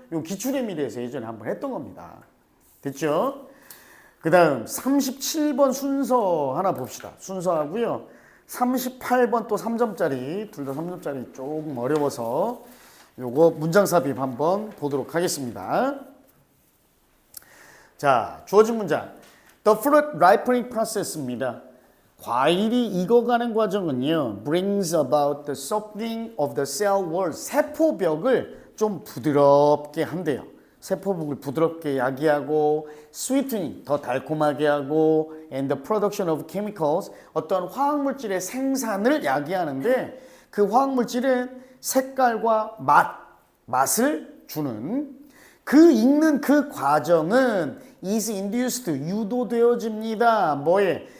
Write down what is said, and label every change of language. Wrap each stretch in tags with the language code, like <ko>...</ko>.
<ko>요 기출의 미래에서 예전에 한번 했던 겁니다. 됐죠? 그 다음 37번 순서 하나 봅시다. 순서하고요. 38번 또 3점짜리, 둘 다 3점짜리 조금 어려워서 요거 문장 삽입 한번 보도록 하겠습니다. 자, 주어진 문장.</ko> <en>The fruit ripening process입니다.</en> <ko>과일이 익어가는 과정은요,</ko> <en>brings about the softening of the cell wall.</en> <ko>세포벽을 좀 부드럽게 한대요. 세포벽을 부드럽게 야기하고,</ko> <en>sweetening,</en> <ko>더 달콤하게 하고,</ko> <en>and the production of chemicals,</en> <ko>어떤 화학물질의 생산을 야기하는데, 그 화학물질은 색깔과 맛을 주는 그 익는 그 과정은</ko> <en>is induced,</en> <ko>유도되어집니다. 뭐에?</ko>